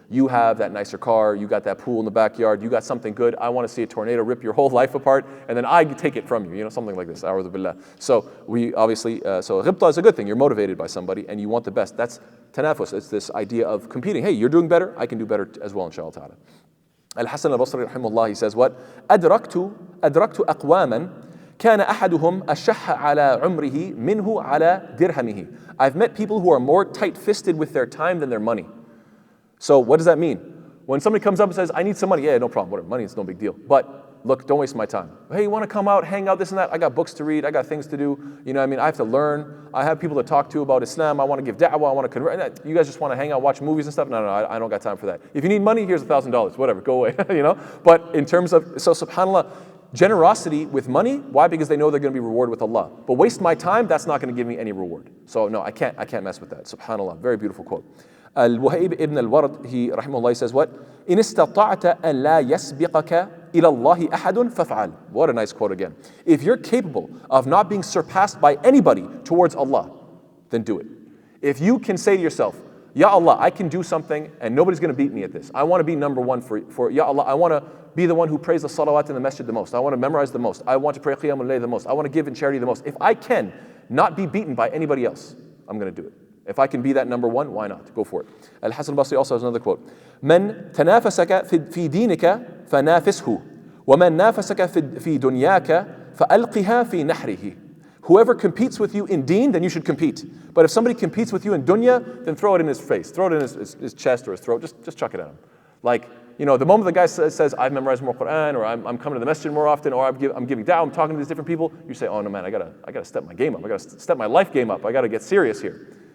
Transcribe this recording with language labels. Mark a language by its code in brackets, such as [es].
[en] You have that nicer car, you got that pool in the backyard, you got something good, I want to see a tornado rip your whole life apart, and then I take it from you, something like this, a'udhu billah. So we obviously, so ghibta is a good thing, you're motivated by somebody and you want the best. That's tanafus, it's this idea of competing. Hey, you're doing better, I can do better as well, inshallah ta'ala. Al-Hasan al-Basri, rahimahullah, he says what? [ar] أدركت أقواما كان أحدهم أشح على عمره منه على درهمه. [en] I've met people who are more tight-fisted with their time than their money. So what does that mean? When somebody comes up and says, I need some money, yeah, no problem, whatever, money is no big deal. But look, don't waste my time. Hey, you want to come out, hang out, this and that? I got books to read, I got things to do. You know what I mean? I have to learn. I have people to talk to about Islam. I want to give da'wah, I want to convert. You guys just want to hang out, watch movies and stuff? No, I don't got time for that. If you need money, here's $1,000, whatever, go away, you know? But in terms of, so subhanAllah, generosity with money, why? Because they know they're going to be rewarded with Allah. But waste my time, that's not going to give me any reward. So no, I can't mess with that. SubhanAllah, very beautiful quote. Al-Wahib ibn al-Ward, he rahimahullah says what? [ar] إن استطعت أن لا يسبقك إلى الله أحد فافعل. [en] What a nice quote again. If you're capable of not being surpassed by anybody towards Allah, then do it. If you can say to yourself, Ya Allah, I can do something and nobody's going to beat me at this. I want to be number one for Ya Allah. I want to be the one who prays the salawat in the masjid the most. I want to memorize the most. I want to pray qiyamul layl the most. I want to give in charity the most. If I can not be beaten by anybody else, I'm going to do it. If I can be that number one, why not? Go for it. Al-Hasan al-Basri also has another quote. [ar] من تنافسك في دينك فنافسه ومن نافسك في دنياك فألقها في نحره. [en] Whoever competes with you in deen, then you should compete. But if somebody competes with you in dunya, then throw it in his face. Throw it in his chest or his throat. Just chuck it at him. Like, you know, the moment the guy says I've memorized more Quran, or I'm coming to the masjid more often, or I'm giving da'wah, I'm talking to these different people, you say, oh no man, I gotta step my game up. I gotta step my life game up. I gotta get serious here.